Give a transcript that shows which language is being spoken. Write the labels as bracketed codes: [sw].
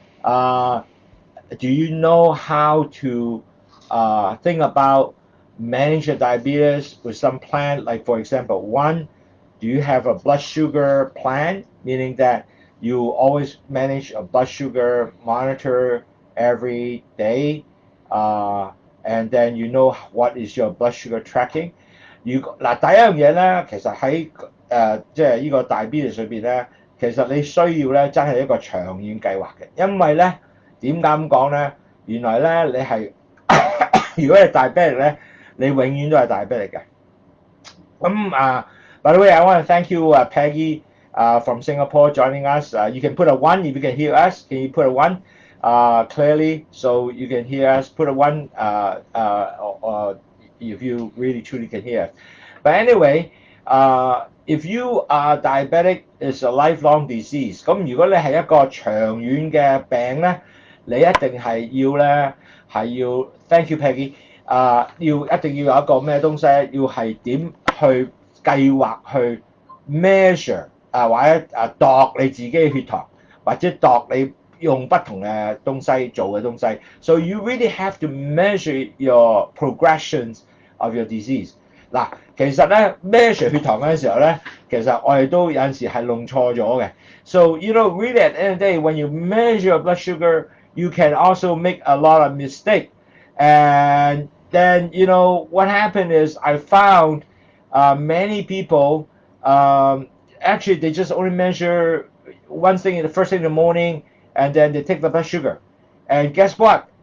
[en] Do you know how to think about manage your diabetes with some plan? Like, for example, one, do you have a blood sugar plan, meaning that you always manage a blood sugar monitor every day, and then you know what is your blood sugar tracking? [yue] 第一樣嘢咧，其實喺即係呢個 diabetes 裏邊咧，其實你需要咧真係一個長遠計劃嘅，因為咧點解咁講咧？原來咧你係如果係 diabetic 咧，你永遠都係 diabetic 嘅。 [en] 咁by the way, I want to thank you, Peggy, from Singapore, joining us. You can put a 1 if you can hear us. Can you put a 1 clearly so you can hear us? Put a 1 or if you really truly can hear us. But anyway, if you are diabetic, it's a lifelong disease. [yue] 咁如果你係一個長遠嘅病咧，你一定係要咧係要 [en] thank you Peggy， [yue] 一定要有一個咩東西，要係點去計劃去 measure 或者度你自己嘅血糖，或者度你用不同嘅東西做嘅東西。 [en] So you really have to measure your progressions of your disease。 [yue] 嗱，其實咧 measure 血糖嗰陣時候咧，其實我哋都有陣時係弄錯咗嘅。 [en] So you know really at the end of the day, when you measure your blood sugar, you can also make a lot of mistake. And then you know what happened is I found many people actually they just only measure one thing in the first thing in the morning, and then they take the blood sugar. And guess what?